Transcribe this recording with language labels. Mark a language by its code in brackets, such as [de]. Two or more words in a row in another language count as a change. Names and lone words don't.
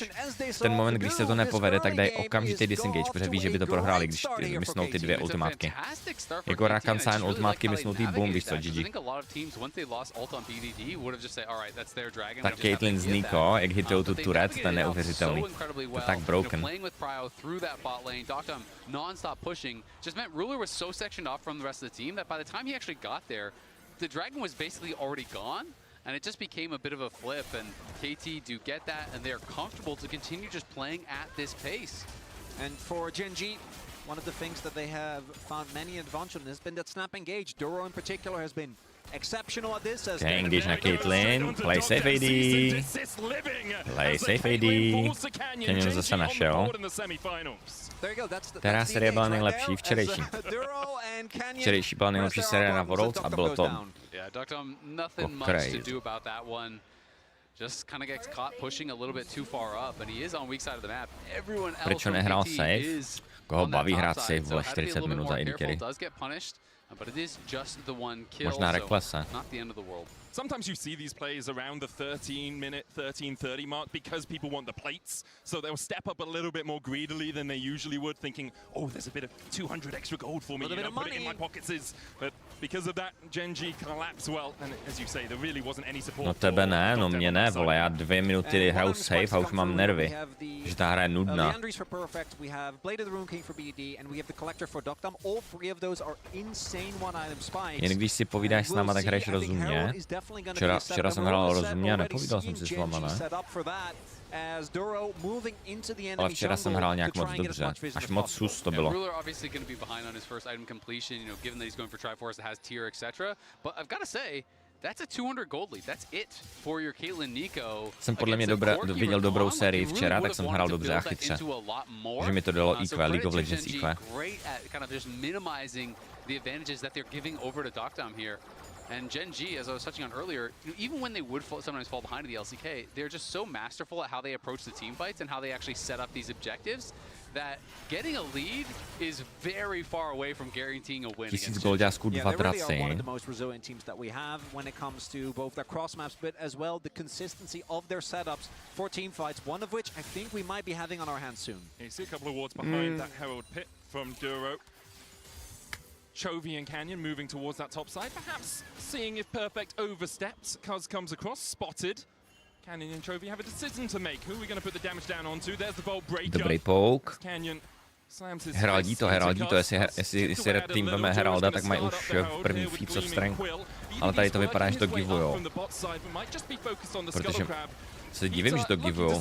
[cs] V ten moment, když se to nepovede, tak dají okamžitý disengage, protože ví, že by to prohráli, když mysnou ty dvě ultimátky. Jako Rakan Sion ultimátky mysnou ty boom, víš co, GG. Tak Caitlyn z Nico, jak hitujou tu turret, ten je neuvěřitelný. To je tak broken. [en] Non-stop pushing just meant Ruler was so sectioned off from the rest of the team that by the time he actually got there, the dragon was basically already gone, and it just became a bit of a flip. And KT do get that, and they're comfortable to continue just playing at this pace. And for Genji, one of the things that they have found many advantage in has been that snap engage. Duro in particular has been exceptional at this. [cs] Okay, engage na Caitlyn, [en] play safe AD. Play safe AD. [cs] Canyon zase našel. Která série byla nejlepší? Včerejší. Včerejší byla nejlepší série na Worlds a bylo to crazy. [en] Just kind of gets caught pushing a little bit too far up, and he is on weak side of the map. Everyone else [cs] Proč nehrál safe? Koho baví hrát safe, vole, 40 minut za AD carry? [en] But it is just the one kill, [cs] Možná [en] so [cs] reklesa. [en] not the end of the world. Sometimes you see these plays around the 13-minute, 13:30 mark because people want the plates, so they'll step up a little bit more greedily than they usually would, thinking, oh, there's a bit of 200 extra gold for me, you know, put it in my pockets. But because of that, Genji collapsed well, and as you say, there really wasn't any support. [cs] No tebe ne, no mě ne, vole, já 2 minuty hraju safe a už mám nervy, že ta hra je nudná. Jen když si povídáš s náma, tak hraješ rozumně. Včera jsem hrál rozumně a nepovídal jsem si s váma, ne? Ale včera jsem hrál nějak moc dobře, až moc sus to bylo. [en] That's a 200 gold lead. That's it for your Caitlyn Nico. [cs] Jsem podle mě viděl dobrou sérii včera, tak jsem hrál dobře a chytře. Že mi to dalo EQ, League of Legends EQ. [en] Kind of just minimizing the advantages that they're giving over to Docdom here. And Genji, as I was touching on earlier, even when they would sometimes fall behind in the LCK, they're just so masterful at how they approach the team fights and how they actually set up these objectives that getting a lead is very far away from guaranteeing a win. [cs] 1000 golďásků, 2 draci. [en] One of the most resilient teams that we have when it comes to both their cross maps, but as well the consistency of their setups for team fights. One of which I think we might be having on our hands soon. You see a couple of wards behind that Herald pit from Duro. Chovy and Canyon moving towards that top side, perhaps seeing if Perfect overstepped. Cuz comes across, spotted. [cs] Dobrý poke. Heraldí to, jestli Red Team veme Heralda, tak mají už první [en] feats of strength. [cs] Ale tady to vypadá, že to givujou. Protože se divím, že to givujou.